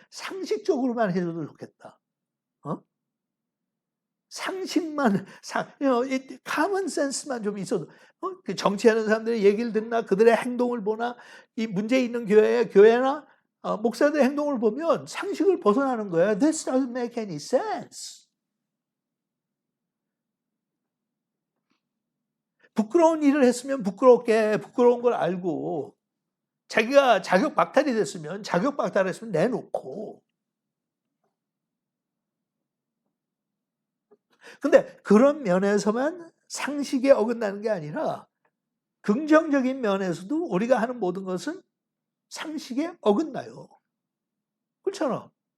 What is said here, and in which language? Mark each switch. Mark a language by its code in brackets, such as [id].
[ko] 상식적으로만 해줘도 좋겠다. 상식만, common sense만 좀 있어도, 그 정치하는 사람들의 얘기를 듣나, 그들의 행동을 보나, 이 문제 있는 교회나 목사들의 행동을 보면 상식을 벗어나는 거야. [en] This doesn't make any sense. [ko] 부끄러운 일을 했으면 부끄러운 걸 알고, 자기가 자격 박탈이 됐으면 자격 박탈했으면 내놓고. 근데 그런 면에서만 상식에 어긋나는 게 아니라 긍정적인 면에서도 우리가 하는 모든 것은 상식에 어긋나요. 그렇잖아.